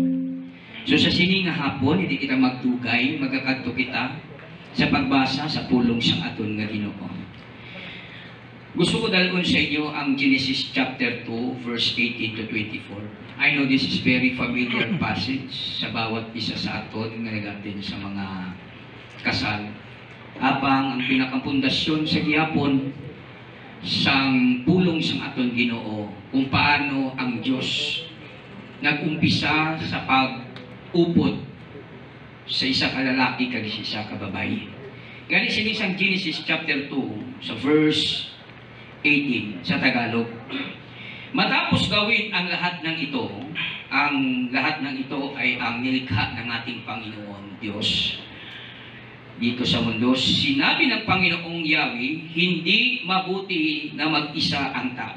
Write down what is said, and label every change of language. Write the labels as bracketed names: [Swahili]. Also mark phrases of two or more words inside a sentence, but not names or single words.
[Hiligaynon] So sa sini nga hapon hindi kita magtugay, magkakadto kita sa pagbasa sa pulong sang aton nga Ginoo. Gusto ko dalgon sa inyo ang Genesis chapter 2 verse 18 to 24. [English] I know this is very familiar passage [Hiligaynon] sa bawat isa sa aton nga nagatin sa mga kasal. Apang ang pinakapundasyon sa gihapon sang pulong sang aton Ginoo kung paano ang Dios nagumpisa sa pag-upod sa isa ka lalaki kag isa ka babaye. Gani sini sang Genesis chapter 2 sa verse 18 sa Tagalog. [Filipino] Matapos gawin ang lahat ng ito, ang lahat ng ito ay ang nilikha ng ating Panginoon Diyos dito sa mundo. Sinabi ng Panginoong Yahweh, hindi mabuti na mag-isa ang tao.